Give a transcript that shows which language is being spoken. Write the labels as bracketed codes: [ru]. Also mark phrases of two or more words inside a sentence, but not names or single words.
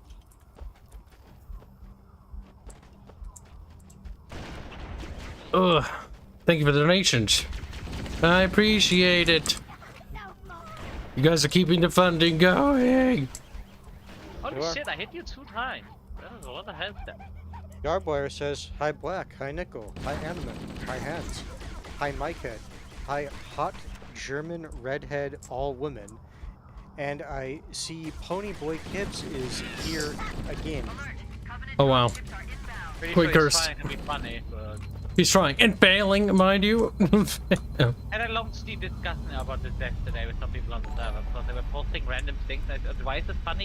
[en] Ugh. Thank you for the donations. I appreciate it. You guys are keeping the funding going. Holy You are. shit, I hit you 2 times. That was a lot of health there. Yardboyer says, hi Black, hi Nickel, hi Animate, hi Hanse, hi Mikehead, hi Hot German Redhead All Women, and I see Ponyboy Kibs is here again. Oh wow. Pretty Quick sure he's cursed. trying to be funny, but He's trying and failing, mind you. Had a long steep discussion about this yesterday with some people on the server because they were posting random things like, why is this funny?